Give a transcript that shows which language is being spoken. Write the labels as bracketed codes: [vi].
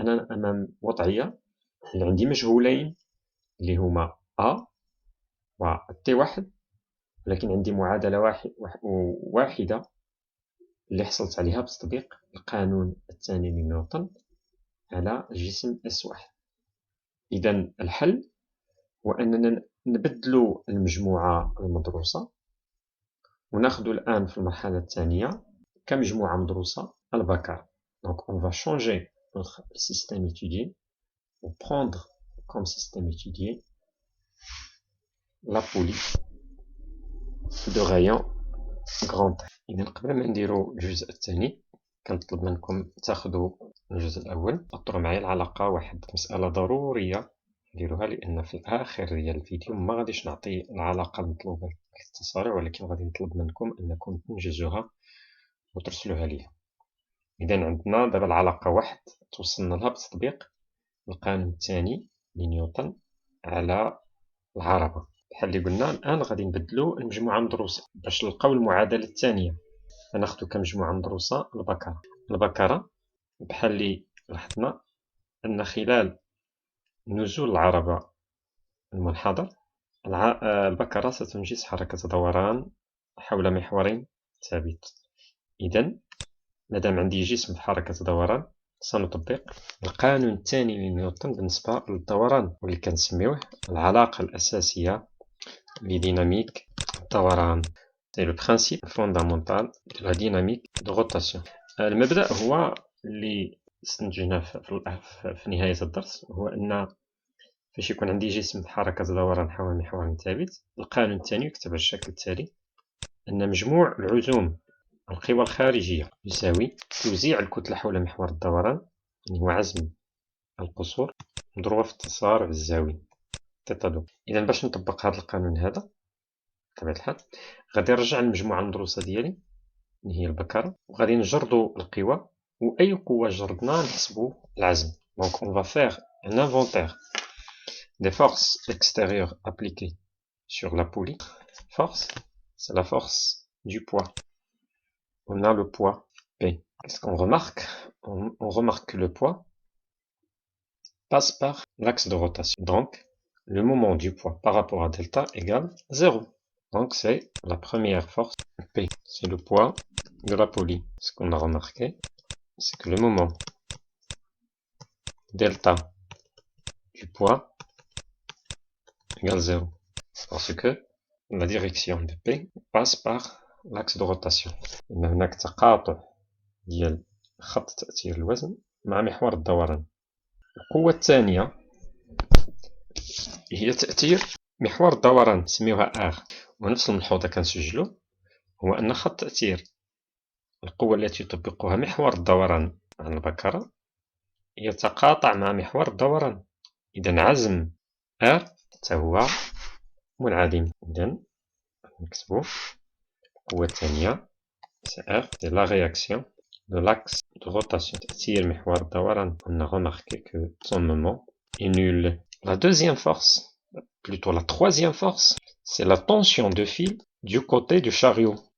[ar] أنا أمام وضعية اللي عندي مجهولين اللي هما A و T1، ولكن عندي معادلة واحدة اللي حصلت عليها بتطبيق القانون الثاني لنيوتن على جسم S1. إذا الحل هو أننا نبدل المجموعة المدروسة وناخذ الآن في المرحلة الثانية كمجموعة مدروسة البكر. [fr] Donc on va changer notre système étudié pour prendre comme système étudié la poulie de rayon grand. [ar] إذا قبل ما نديرو الجزء الثاني كنطلب منكم تاخذوا الجزء الأول، تحطوا معايا العلاقة واحد مسألة ضرورية نديروها، لأن في الآخر ديال الفيديو ما غاديش نعطي العلاقة المطلوبة في التسارع، ولكن غادي نطلب منكم أنكم تنجزوها وترسلوها لي. إذا عندنا دابا العلاقة واحد توصلنا لها بتطبيق القانون الثاني لنيوتن على العربة. بحال اللي قلنا الآن غادي نبدلو المجموعة المدروسة باش نلقاو المعادلة الثانية، غناخدو كمجموعة مدروسة البكرة. البكرة بحال اللي لاحظنا أن خلال نزول العربة المنحدر البكرة ستنجز حركة دوران حول محور ثابت. إذا مادام عندي جسم في حركة دوران سنطبق القانون الثاني لنيوتن بالنسبة للدوران، واللي كنسميوه العلاقة الأساسية لديناميك الدوران. [fr] C'est le principe fondamental de la dynamique de rotation. [ar] المبدأ هو اللي استنتجناه في نهاية الدرس، هو أن فاش يكون عندي جسم في حركة دوران حول محور ثابت، القانون الثاني يكتب على الشكل التالي: أن مجموع العزوم القوى الخارجية يساوي توزيع الكتلة حول محور الدوران، يعني هو عزم القصور مضروبة في التسارع الزاوي تيتا دو. إذا باش نطبق هذا القانون هذا بطبيعة الحال غادي نرجع للمجموعة المدروسة ديالي اللي هي البكرة، وغادي نجردو القوى، وأي قوة جردنا نحسبو العزم. [fr] Donc on va faire un inventaire des forces extérieures appliquées sur la poulie. Force, c'est la force du poids. On a le poids P. Qu'est-ce qu'on remarque? On remarque que le poids passe par l'axe de rotation. Donc, le moment du poids par rapport à delta égale 0. Donc, c'est la première force P. C'est le poids de la poulie. Ce qu'on a remarqué, c'est que le moment delta du poids égale 0. Parce que la direction de P passe par l'axe de rotation. [ar] إن هناك تقاطع ديال خط تأثير الوزن مع محور الدوران. القوة الثانية هي تأثير محور الدوران، نسميوها R، ونفس الملحوظة كنسجلو هو أن خط تأثير القوة التي يطبقها محور الدوران عن البكرة يتقاطع مع محور الدوران. إذا عزم R حتى هو منعدم. إذا نكتبو القوة الثانية [fr] R c'est la réaction de l'axe de rotation. [ar] تأثير محور الدوران. [fr] On a remarqué que son moment est nul. La deuxième force, plutôt la troisième force, c'est la tension de fil du côté du chariot.